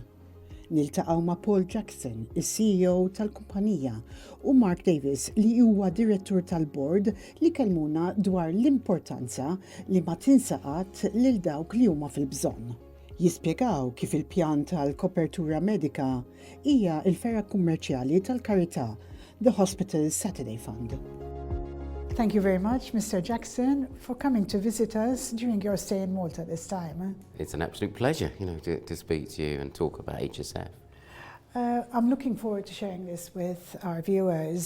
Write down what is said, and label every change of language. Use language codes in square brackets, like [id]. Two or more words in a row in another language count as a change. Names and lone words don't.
[mt] Niltaqgħu ma' Paul Jackson, is-CEO tal-kumpanija, u Mark Davis li huwa direttur tal-bord li kellmuna dwar l-importanza li ma tinsaqat lil dawk li huma fil-bżonn. Jispjegaw kif il-pjan tal-kopertura medika hija l-ferra kummerċjali tal-karità, the Hospital Saturday Fund. [en] Thank you very much, Mr. Jackson, for coming to visit us during your stay in Malta this time. It's an absolute pleasure, to speak to you and talk about HSF. I'm looking forward to sharing this with our viewers.